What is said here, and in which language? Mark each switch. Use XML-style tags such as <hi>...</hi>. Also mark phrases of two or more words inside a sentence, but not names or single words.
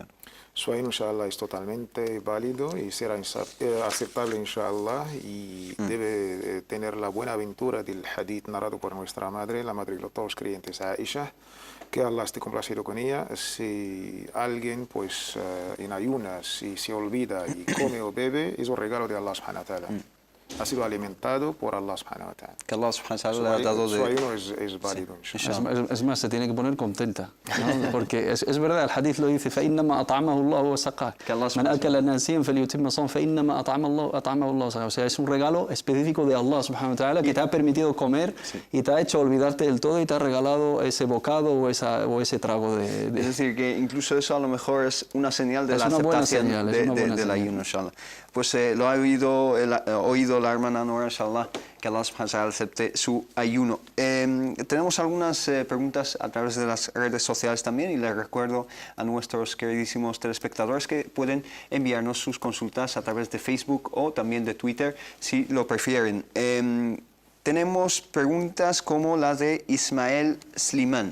<es>Su ayuno, inshallah, es totalmente válido y será aceptable, inshallah, y debe tener la buena aventura del hadith narrado por nuestra madre, la madre de todos los creyentes, Aisha, que Allah esté complacido con ella. Si alguien, pues, en ayunas, si se olvida y come o bebe, es un regalo de Allah</es> <ar>سبحانه وتعالى.</ar> <es>Ha sido alimentado por Allah</es> <ar>سبحانه وتعالى.</ar> <es>Que Allah</es> <ar>سبحانه وتعالى</ar> <es>le ha dado su ayuno es válido. Sí. Es más, se tiene que poner contenta, ¿no? Porque es verdad, el hadith lo dice,</es> <ar>فَإِنَّمَا أَطْعَمَهُ اللَّهُ وَسَقَاهُ مَنْ أَكَلَ نَاسِيًا فَلْيُتِمَّ صَوْمَهُ فَإِنَّمَا أَطْعَمَهُ اللَّهُ.</ar> <es>O sea, es un regalo específico de Allah</es> <ar>سبحانه وتعالى</ar> <es>que te ha permitido comer y te ha hecho olvidarte del todo y te ha regalado ese bocado o ese trago de... Es decir, que incluso eso a lo mejor es una señal de la aceptación del ayuno, inshallah. Pues lo ha oído la hermana Nora, inshallah, que Allah</es> <ar>سبحانه وتعالى</ar> <es>acepte su ayuno. Tenemos algunas preguntas a través de las redes sociales también, y les recuerdo a nuestros queridísimos telespectadores que pueden enviarnos sus consultas a través de Facebook o también de Twitter, si lo prefieren. Tenemos preguntas como la de Ismael Slimán.</es>